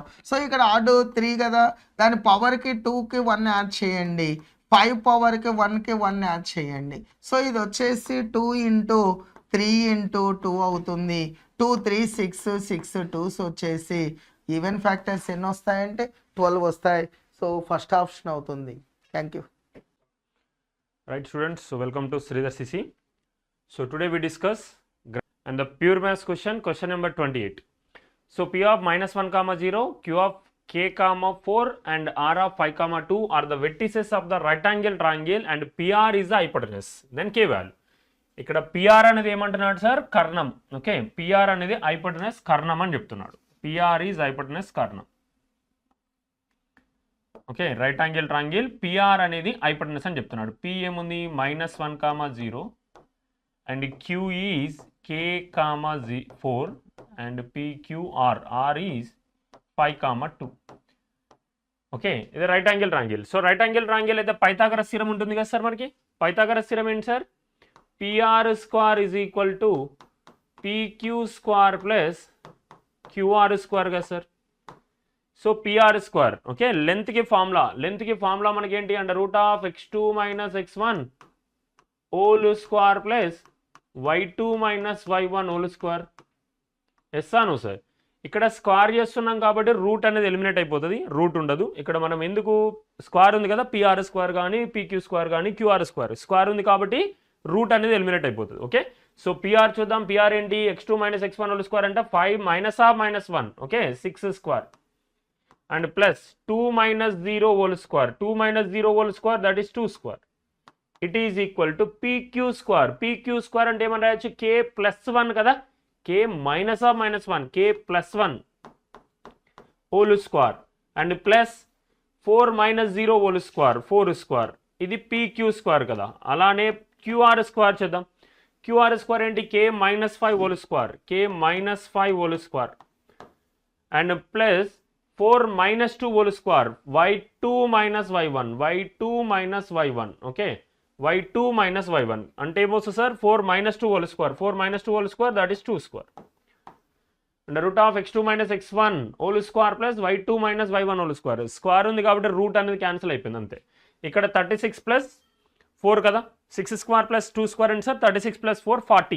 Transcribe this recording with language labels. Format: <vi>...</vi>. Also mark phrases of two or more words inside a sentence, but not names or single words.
<te>సో ఇక్కడ ఆడ్ 3 కదా, దాని పవర్కి 2కి 1 యాడ్ చేయండి, 5 పవర్కి 1కి 1 యాడ్ చేయండి. సో ఇది వచ్చేసి 2 × 3 × 2 అవుతుంది. 2 3 6 6 2s వచ్చేసి</te> <en>even factors</en> <te>ఎన్ని వస్తాయంటే 12 వస్తాయి.</te> <en>so first option</en> <te>అవుతుంది.</te> <en>thank you. Right students, so welcome to Sridhar CC. So today we discuss and the pure maths question number 28. So P of -1, 0, Q of k, 4 and R of 5, 2 are the vertices of the rectangle triangle and PR is the hypotenuse. Then K value.</en> <te>ఇక్కడ PR అనేది ఏమంటున్నాడు సార్, కర్ణం. ఓకే, PR అనేది హైపోటెనస్ కర్ణం అని చెప్తున్నాడు.</te> <en>PR is hypotenuse కర్ణం.</en> <te>ఓకే,</te> <en>right angle triangle</en> <te>PR అనేది హైపోటెనస్ అని చెప్తున్నాడు.</te> <en>P ఏముంది, -1, 0 and Q is k, 4 and PQR, R is 5, 2.</en> <te>ఓకే, ఇది</te> <en>right angle triangle. so right angle triangle</en> <te>అయితే</te> <en>Pythagoras theorem</en> <te>ఉంటుంది కదా సార్. మనకి</te> <en>Pythagoras theorem</en> <te>ఏంటి సార్, PR² = PQ² + QR² కదా సార్. సో PR², ఓకే, లెంత్కి ఫార్ములా మనకి ఏంటి, √(x2 - x1) (2 y2 - y1) ఎస్ అను సార్. ఇక్కడ స్క్వేర్ చేస్తున్నాం కాబట్టి రూట్ అనేది ఎలిమినేట్ అయిపోతుంది, రూట్ ఉండదు. ఇక్కడ మనం ఎందుకు, స్క్వేర్ ఉంది కదా, PR² కానీ PQ² కానీ QR², స్క్వేర్ ఉంది కాబట్టి రూట్ అనేది ఎలిమినేట్ అయిపోతుంది. ఓకే, సో PR చూద్దాం. PR ఏంటి, x2 - x1² అంటే 5 - -1, ఓకే, 6²</te> <en>and plus</en> <te>2 - 0² 2 - 0²</te> <en>that is</en> <te>2².</te> <en>it is equal to</en> <te>PQ². PQ² అంటే ఏమని రాయొచ్చు, k+1 కదా, k -1 k+1 2</te> <en>and plus</en> <te>4 - 0² 4². ఇది PQ² కదా. అలానే QR² చేద్దాం.</te> <en>QR square ఏంటి k - 5 whole square, k - 5 whole square and plus 4 - 2 whole square, y2 - y1, y2 - y1, ఓకే, y2 - y1</en> <te>అంటే ఏమొస్తుంది సార్</te> <en>4 - 2 whole square, 4 - 2 whole square that is 2 square and root of x2 - x1 whole square plus y2 - y1 whole square.</en> <te>స్క్వేర్ ఉంది కాబట్టి రూట్ అనేది క్యాన్సిల్ అయిపోయింది అంతే. ఇక్కడ</te> <en>36 plus 4</en> <te>కదా,</te> <en>6 square plus 2 square</en> <te>అండి సార్,</te> <en>36 plus 4 40.</en>